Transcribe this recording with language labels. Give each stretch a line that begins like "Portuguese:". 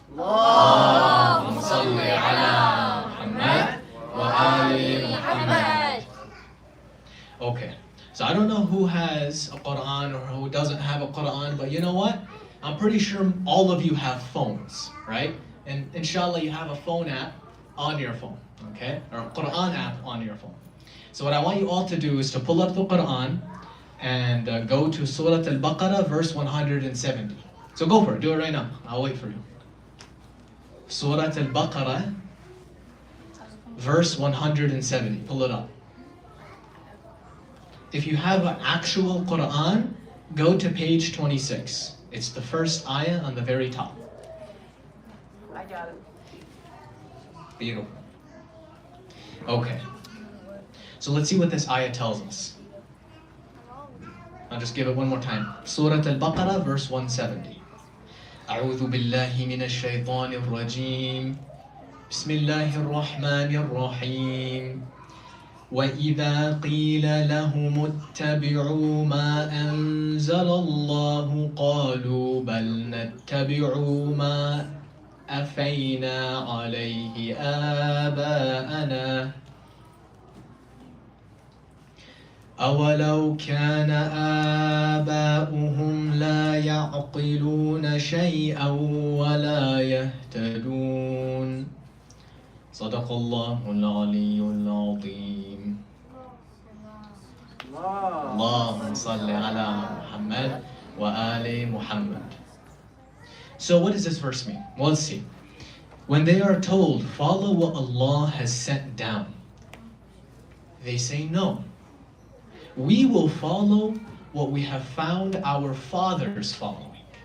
Arabic: اللهم صل على محمد وآل محمد.
English: Okay, so I don't know who has a Quran or who doesn't have a Quran, but you know what? I'm pretty sure all of you have phones, right? And inshallah you have a phone app on your phone, okay? Or a Quran app on your phone. So what I want you all to do is to pull up the Quran and go to Surah Al-Baqarah, verse 170. So go for it, do it right now. I'll wait for you. Surah Al-Baqarah, verse 170. Pull it up. If you have an actual Quran, go to page 26. It's the first ayah on the very top. I got it. Beautiful. Okay. So let's see what this ayah tells us. I'll just give it one more time. Surah Al-Baqarah, verse 170.
Arabic: أعوذ بالله من الشيطان الرجيم. بسم الله الرحمن الرحيم. وإذا قيل لهم اتبعوا ما أنزل الله قالوا بل نتبع ما أفينا عليه آباءنا أولو كان آباؤهم لا يعقلون شيئا ولا يهتدون صدق الله العلي العظيم. اللهم صل على محمد وآل محمد.
English: So what does this verse mean? Well, let's see. When they are told, follow what Allah has sent down, they say no. We will follow what we have found our fathers following.